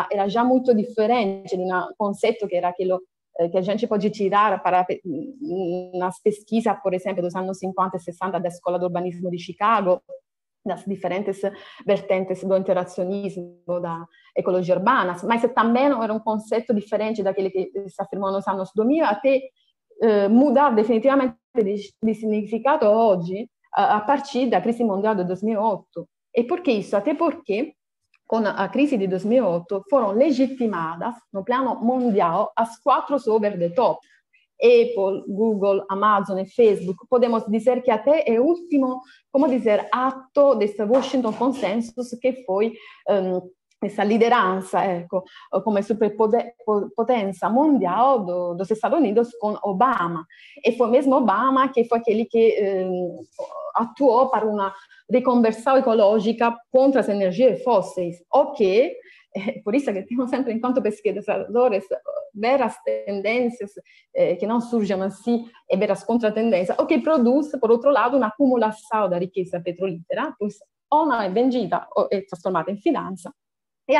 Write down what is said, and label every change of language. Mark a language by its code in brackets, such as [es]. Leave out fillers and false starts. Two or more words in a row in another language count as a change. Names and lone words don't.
[pt] era já muito diferente de um conceito que era aquilo que a gente pode tirar para nas pesquisas, por exemplo, dos anos 50 e 60 da Escola de Urbanismo de Chicago, das diferentes vertentes do interacionismo, da ecologia urbana, mas também era um conceito diferente daquele que se afirmou nos anos 2000, até mudar definitivamente de significado hoje, a partir da crise mundial de 2008. E por que isso? Até porque, com a crise de 2008, foram legitimadas, no plano mundial, as 4 [en] over the top. [pt] Apple, Google, Amazon e Facebook, podemos dizer que até é o último, como dizer, ato desse Washington Consensus, que foi essa liderança, ecco, come superpotência mundial dos Estados Unidos com Obama. E foi mesmo Obama que foi aquele que atuou para uma reconversão ecológica contra as energias fósseis, o que, por isso que temos sempre, enquanto pesquisadores, ver as tendências que não surgem assim e ver as contratendências, o que produz, por outro lado, uma acumulação da riqueza petrolífera, pois ou não é vendida ou é transformada em finança.